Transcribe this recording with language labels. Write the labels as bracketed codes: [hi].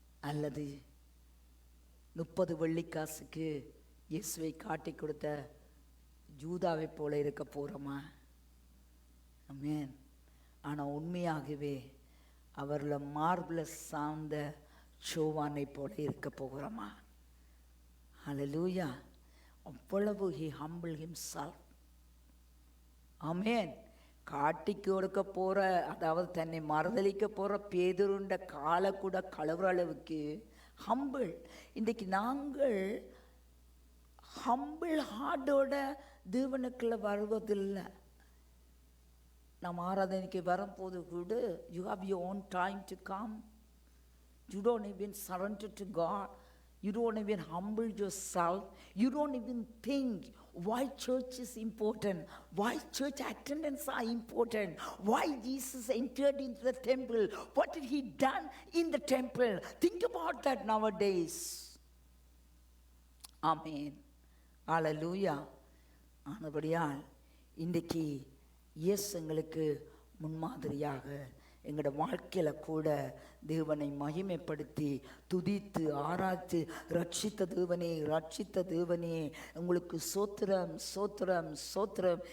[ta] அல்லது 30 வெள்ளிக்காசுக்கு இயேசுவை காட்டி கொடுத்த ஜூதாவை போல இருக்க போகிறோமா? ஆமென். ஆனால் உண்மையாகவே அவரில் மார்பிளஸ் சார்ந்த யோவானை போல இருக்க போகிறோமா? ஹல்லேலூயா. அவ்வளவு [en] he humbled himself. [ta] ஆமென். காட்டி கொடுக்க போகிற, அதாவது தன்னை மறுதலிக்க போகிற பேதுருண்ட காலை கூட கழுவுற அளவுக்கு ஹம்பிள். இன்றைக்கு நாங்கள் ஹம்பிள் ஹார்ட்டோட தேவனுக்குள்ள வருவதில்லை. நாம் ஆராதனைக்கு வரும்போது கூட [en] You have your own time to come. You don't even surrender to God. You don't even humble yourself. You don't even think why church is important, why church attendance are important, why Jesus entered into the temple, what did he done in the temple. Think about that nowadays. Amen. Hallelujah. [ta] ஆனபடியால் இன்றைக்கு இயேசு எங்களுக்கு முன்மாதிரியாக எங்களோட வாழ்க்கையில் கூட தேவனை மகிமைப்படுத்தி துதித்து ஆராய்த்து ரட்சித்த தேவனே உங்களுக்கு சோத்திரம் சோத்திரம் சோத்திரம்.